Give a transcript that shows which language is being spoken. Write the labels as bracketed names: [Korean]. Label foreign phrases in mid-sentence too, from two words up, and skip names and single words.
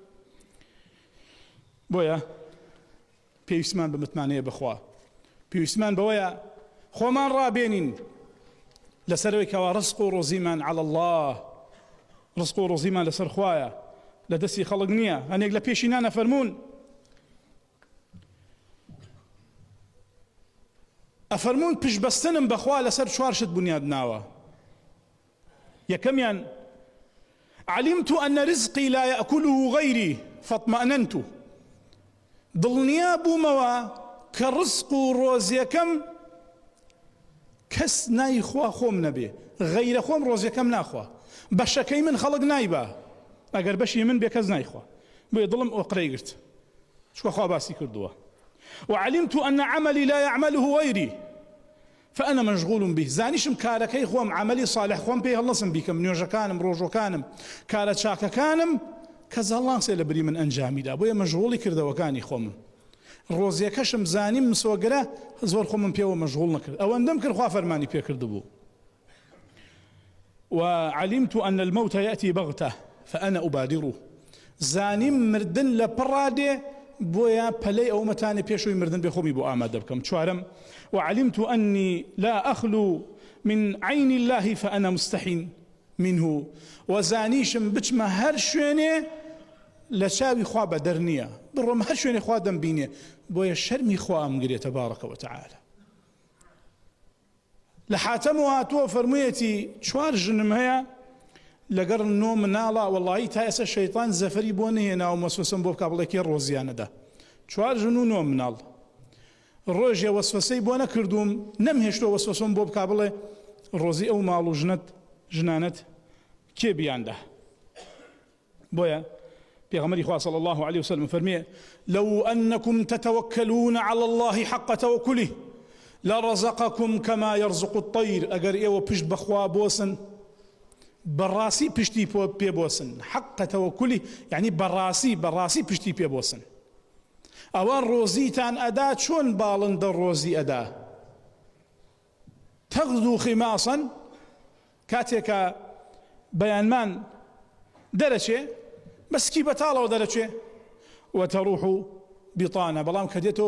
[Central Kurdish] بۆیە پێویستمان بە متمانەیە بەخوا پێویستمان بەوەیە خۆمان ڕابێنین لەسەرەوەی کەوا ڕزق و ڕۆزیمان [Arabic] عەڵە الله [Central Kurdish] ڕزق و ڕۆزیمان لەسەر خوایە لە دەستی خەڵک نییە هەنێک لە پێشینانە فەرموون ئەفەرموون پشتبەستنم بەخوا لەسەر چوار شت بنیاد ناوە یەکەمیان [Arabic] علمت أن رزقي لا يأكله غيري فاطمأننت [Central Kurdish] دڵنیا بوومەوە کە ڕزق و ڕۆزیەکەم کەس نایخوا خۆم نەبێ غەیرە خۆم ڕۆزیەکەم ناخوا بەشەکەی من خەڵک نایبا ئەگەر بەشی من بێ کەس نایخوا بۆیە دڵم ئۆقرەی گرت چکە خوا باسی کردووە [Arabic] وعلمت أن عملي لا يعمله غيري فأنا مشغول به [Central Kurdish] زانیشم کارەکەی خۆم [Arabic] عملی صالح [Central Kurdish] خۆم پێی هەڵەسم بیکەم نوێژەکانم ڕۆژۆکانم کارە چاکەکانم کەس هەڵانسێ لە بری من ئەنجامیدا بۆیە مەشغوڵی کردەوەکانی خۆمم ڕۆزیەکەشم زانیم مسۆگرە زۆر خۆمم پێوە مەشغوڵ نەکرد ئەوەندەم کرد خوا فەرمانی پێکرد بوو [Arabic] وعلمت أن الموت يأتي بغتة فأنا أبادره [Central Kurdish] زانیم مردن لە پڕادێ بۆیە پەلەی ئەو مەتانێ پێشووی مردن بێ خۆمی بۆ ئامادە بکەم چوارەم [Arabic] وعلمت أني لا أخلو من عين الله فأنا مستحين منه [Central Kurdish] وزانيشم بچمە هەر شوێنێ لە چاوی خوا بەدەر نییە بڕۆم هەر شوێنێ خوا دەمبینێ بۆیە شەرمی خوا ئەمگرێ [Arabic] تەبارەکە وتەعالە [Central Kurdish] لە حاتەم هاتووە فەرموویەتی چوار ژنم هەیە لەگەڕ نۆ مناڵە وەڵڵاهی تا ئێستا شەیطان زەفەری بۆ نەهێناوە مەسوسم بۆ بکا بڵێ کێ ڕۆزیانەدا چوار ژن و نۆ مناڵ ڕۆژێ وەسوسەی بۆ نەکردوم نەمهێشتۆ وەسوسم بۆ بکا بڵێ ڕۆزی ئەو ماڵ و ژنانەت کێ بیاندا بۆیە پێغەمبەری خوا [Arabic] صلی الله عليه وسلم [Central Kurdish] فەرمێ [Arabic] لو أنكم تتوكلون على الله حق توكله لرزقكم كما يرزق الطير [Central Kurdish] ئەگەر ئێوە پشت بەخوا بۆسن بەڕاستی پشتی پێ بۆسن [Arabic] حق توكله [Central Kurdish] یعنی بەڕاستی پشتی پێ بۆسن ئەوان ڕۆزیتان ئەدا چۆن باڵندە ڕۆزی ئەدا [Arabic] تەغدو خماصا [Central Kurdish] کاتێکە بەیانمان دەرەچێ بەسکی بەتاڵەوە دەرەچێ [Arabic] وتەڕوح بیطانە [Central Kurdish] بەڵام کە دێتەوە